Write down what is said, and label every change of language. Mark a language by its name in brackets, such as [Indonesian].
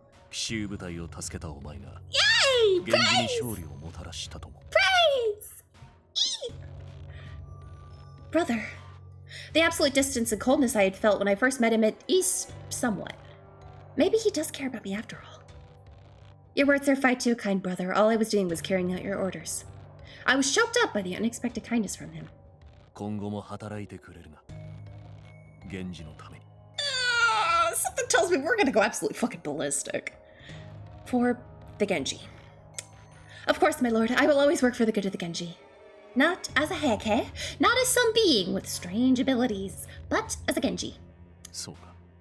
[Japanese] 奇襲部隊を助けたお前が [English] Yay! [Japanese] 源氏に勝利をもたらしたとも [English] Praise! Brother. The absolute distance and coldness I had felt when I first met him at East somewhat. Maybe he does care about me after all. Your words are fight too kind, brother. All I was doing was carrying out your orders. I was choked up by the unexpected kindness from him. [Japanese] 今後も働いてくれるな源氏のために [English] Something tells me we're gonna go absolutely fucking ballistic. For the Genji. Of course, my lord, I will always work for the good of the Genji. Not as a Heike, not as some being with strange abilities, but as a Genji. [Japanese] そうか